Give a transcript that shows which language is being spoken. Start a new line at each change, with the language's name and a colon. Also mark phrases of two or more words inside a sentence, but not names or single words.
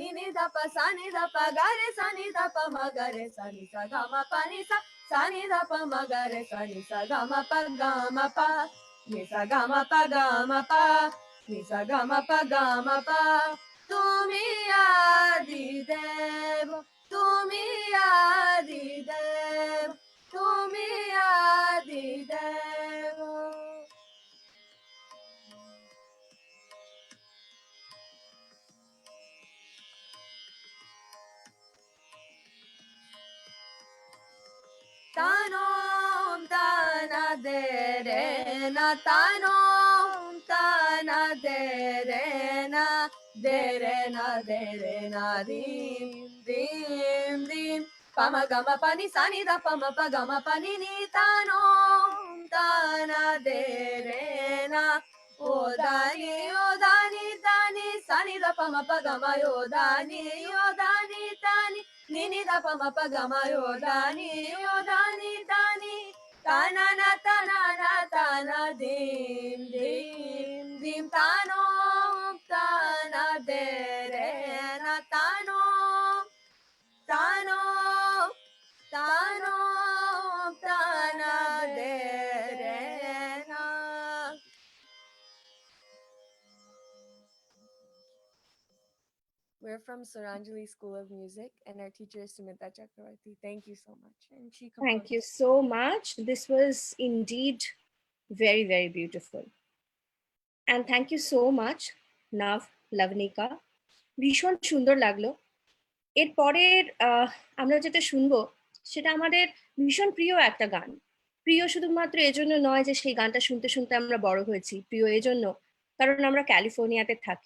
Bangla: নি ধাপ সানি ধাপ গরে সানি ধাপ মগরে সানি সা গা মা পা নি সা সানি ধাপ মগরে সানি সা গা মা পা নি সা গা মা পা নি সা গা মা পা তুমি আদি দেব তুমি আদি দেব তুমি আদি দেব Tanom tana dere na tanom tana dere na dim dim dim pama gama pani sani da pama pa gama pani ni tanom tana dere na o dani dani sani da pama pa gama yo dani tani Nini da pa ma pa ga ma yo dani dani tanana tana dim dim dim tano tana de re na tano tano tano tana de re na.
English: We're from Suranjali School of Music, and our teacher is Sumita Chakravarti. Thank you so much. And she Thank you composed. so much. This was indeed very, very beautiful. And thank you so much, Nav, Lavnika.
Bangla: ভীষণ সুন্দর লাগলো। এরপরের আমরা যেটা শুনবো সেটা আমাদের ভীষণ প্রিয় একটা গান। প্রিয় শুধুমাত্র এজন্য নয় যে সেই গানটা শুনতে শুনতে আমরা বড় হয়েছি, প্রিয় এজন্য কারণ আমরা ক্যালিফোর্নিয়াতে থাকি।